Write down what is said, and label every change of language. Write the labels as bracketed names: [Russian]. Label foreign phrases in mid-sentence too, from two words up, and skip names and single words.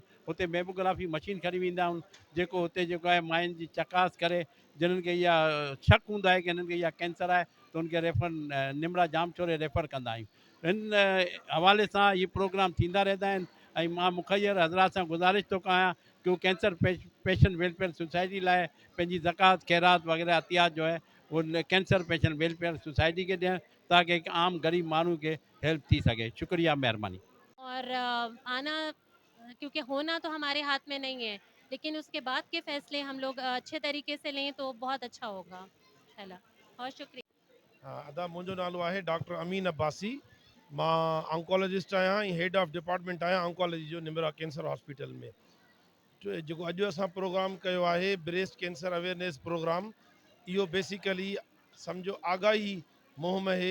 [Sindhi] हुते [English] mammography machine [Sindhi] खणी वेंदा आहियूं, जेको हुते जेको आहे मायुनि जी चकास करे, जिन्हनि खे इहा शक हूंदा आहे की हिननि खे इहा कैंसर आहे, त उनखे रेफर निमरा जामचोरे रेफर कंदा आहियूं। इन हवाले सां इहे प्रोग्राम थींदा रहंदा आहिनि। ऐं मां मुखैर हज़रात सां गुज़ारिश थो कयां कि उहो कैंसर पेशेंट वेलफेयर सोसाइटी लाइ पंहिंजी ज़कात ख़ैरात वग़ैरह अतियात जो है वो कैंसर पेशेंट वेलफेयर सोसाइटी खे ॾियनि, ताकि एक आम गरीब माण्हू खे हेल्प थी सघे। शुक्रिया, महिरबानी। [Urdu] اور آنا کیونکہ ہونا تو ہمارے ہاتھ میں نہیں ہے، لیکن اس کے بعد کے فیصلے ہم لوگ اچھے طریقے سے لیں تو بہت اچھا ہوگا ان شاء اللہ. بہت شکریہ. [Sindhi] अदा मुंहिंजो नालो आहे डॉक्टर अमीन अब्बासी। मां ऑन्कोलॉजिस्ट आहियां ऐं [English] head of department [Sindhi] आहियां ऑन्कोलॉजी जो निमरा कैंसर हॉस्पिटल में। जेको अॼु असां प्रोग्राम कयो आहे [English] breast cancer awareness program, [Sindhi] इहो बेसिकली सम्झो आगाही मुहिम आहे।